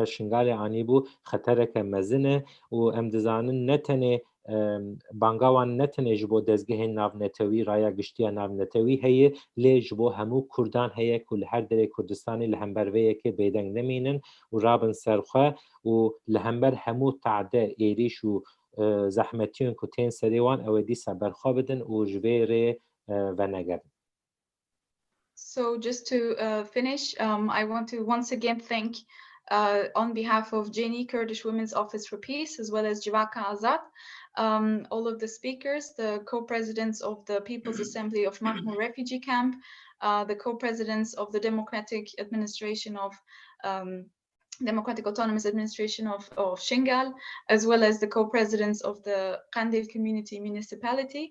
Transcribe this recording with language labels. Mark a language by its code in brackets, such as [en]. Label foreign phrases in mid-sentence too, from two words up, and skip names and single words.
[ku] Şengalê anîbû xetereke mezin e û em dizanin ne tenê banga wan ne tenê ji bo dezgehên navnetewî raya giştiya navnetewî heye lê ji bo hemû Kurdan heye ku li her derê Kurdistanê li hember vê yekê bêdeng nemînin û rabin ser xwe û li hember hemû te'de êrîş û zehmetiyên ku tên serê wan ew ê dîsa berxwe bidin û ji vê rê venegerin. [en] So just to finish, I want to once again thank on behalf of Cendîl Kurdish Women's Office for Peace, as well as Civaka Azad, all of the speakers, the co-presidents of the People's Assembly of Machmur refugee camp, the co-presidents of the Democratic Autonomous Administration of Şengal, as well as the co-presidents of the Qendîl Community Municipality.